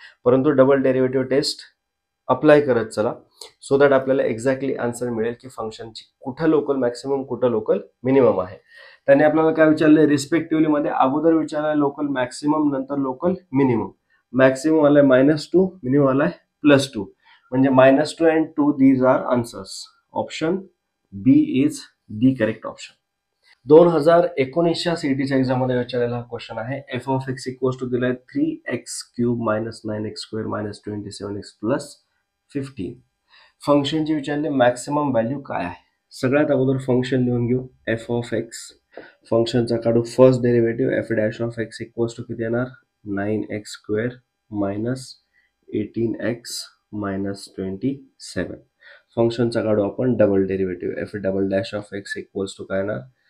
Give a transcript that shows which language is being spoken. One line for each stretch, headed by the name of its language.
Marathi: परंतु double derivative taste apply करत चला सो दॅट आपल्याला एक्झॅक्टली आन्सर मिळेल की फंक्शनची कुठं लोकल मॅक्सिमम कुठं लोकल मिनिमम आहे. त्याने आपल्याला काय विचारलंय रिस्पेक्टिव्हली मध्ये, अगोदर विचारलंय लोकल मॅक्सिमम नंतर लोकल मिनिमम. मॅक्सिमम आलाय मायनस 2, मिनिमम आलाय प्लस 2 म्हणजे minus 2 and 2
English: These are answers. Option B is the correct option.
Marathi: 2019च्या सीईटीच्या exam मध्ये विचारलेला क्वेश्चन आहे. F of x equals to दिलाय 3x cube minus 9x square minus 27x plus 15. फंक्शनची विचारले maximum value काय आहे. सगळ्यात अगोदर फंक्शन लिहून घेऊ एफ ऑफ एक्स. फंक्शनचा काढू first derivative F dash of x equals to किती येणार 9x square minus 18x minus 27. फंक्शनचा काढू आपण double derivative F double dash of x equals to काय येणार